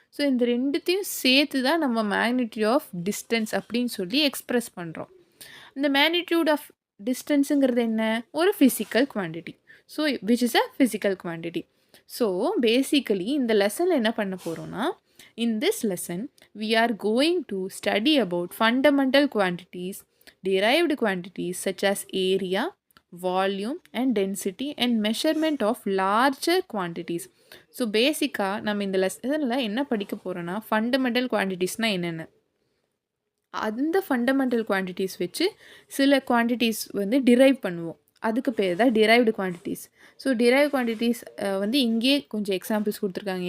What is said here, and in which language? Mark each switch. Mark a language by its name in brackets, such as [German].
[Tamil] So இந்த ரெண்டுத்தையும் சேர்த்து தான் நம்ம மேக்னிடியூட் ஆஃப் டிஸ்டன்ஸ் அப்படின்னு சொல்லி எக்ஸ்ப்ரெஸ் பண்ணுறோம். இந்த மேக்னிடியூட் ஆஃப் டிஸ்டன்ஸுங்கிறது என்ன, ஒரு physical quantity. [English] So which is a physical quantity. [Tamil] So basically இந்த லெசனில் என்ன பண்ண போகிறோன்னா, [English] In this lesson, we are going to study about fundamental quantities, derived quantities such as area, volume and density, and measurement of larger quantities. [Tamil] So பேசிக்காக நம்ம இந்த லெசனில் என்ன படிக்க போகிறோன்னா ஃபண்டமெண்டல் குவான்டிட்டிஸ்னால் என்னென்ன, அந்த ஃபண்டமெண்டல் குவான்டிட்டிஸ் வச்சு சில குவான்டிட்டிஸ் வந்து டிரைவ் பண்ணுவோம். அதுக்கு பேர் தான் derived quantities. So drive quantities வந்து இங்கேயே கொஞ்சம் எக்ஸாம்பிள்ஸ் கொடுத்துருக்காங்க.